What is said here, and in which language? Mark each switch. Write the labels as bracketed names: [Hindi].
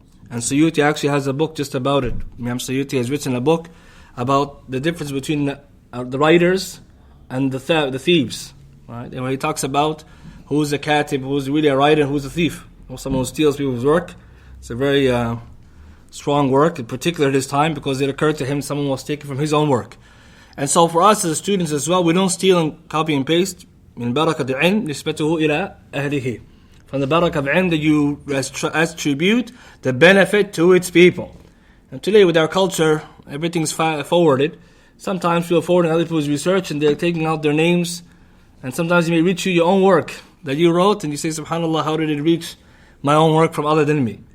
[English] And Suyuti actually has a book just about it. Imam Suyuti has written a book about the difference between the writers and the thieves. Right? And when he talks about who's a katib, who's really a writer, who's a thief, or someone who steals people's work. It's a very strong work, in particular at his time, because it occurred to him someone was taking from his own work. And so for us as students as well, we don't steal and copy and paste. [Arabic] من بركة العلم نسبته إلى أهله. [English] From the barakah of ilm, that you attribute the benefit to its people. And today with our culture, everything's forwarded. Sometimes people forward other people's research and they're taking out their names. And sometimes you may reach your own work that you wrote and you say, subhanAllah, how did it reach my own work from other than me?